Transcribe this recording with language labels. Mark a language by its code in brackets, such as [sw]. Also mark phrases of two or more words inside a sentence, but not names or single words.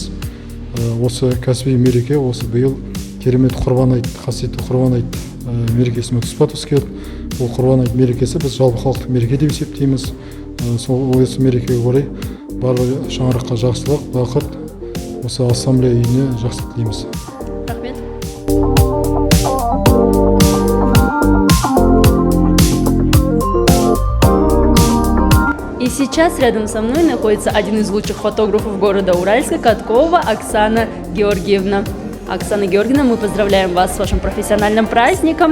[kk] Осы кәсіби мереке осы биыл керемет Құрбан айт, қасиетті Құрбан айт мерекесімен тұспа-тұс келді. Ол Құрбан айт мерекесі біз жалпы халықтық мереке деп есептейміз. Сол осы мерекеге орай барлық шаңыраққа жақсылық, бақыт, осы ассамблея үйіне жақсылық тілейміз. Рахмет. [ru] И сейчас рядом со мной находится один из лучших фотографов города Уральска, Каткова Оксана Георгиевна. Оксана Георгиевна, мы поздравляем вас с вашим профессиональным праздником.